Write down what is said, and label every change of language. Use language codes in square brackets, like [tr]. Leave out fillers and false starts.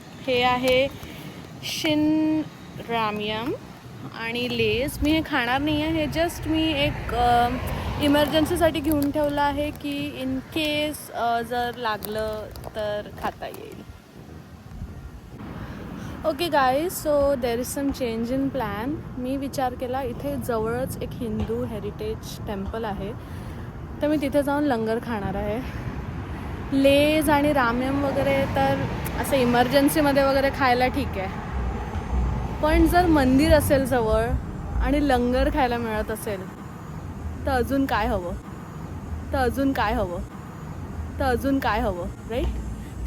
[mr] हे आहे शिन रामियम आणि लेस। मी हे खाणार नाही आहे, हे जस्ट मी एक इमर्जन्सीसाठी घेऊन ठेवलं आहे की इन केस जर लागलं तर खाता येईल। [en] Okay guys, so there is some change in plan. [mr] मी विचार केला इथे जवळच एक हिंदू हेरिटेज टेम्पल आहे, तर मी तिथे जाऊन लंगर खाणार आहे। लेज आणि रामेम वगैरे तर असं इमर्जन्सीमध्ये वगैरे खायला ठीक आहे, पण जर मंदिर असेल जवळ आणि लंगर खायला मिळत असेल तर अजून काय हवं, राईट।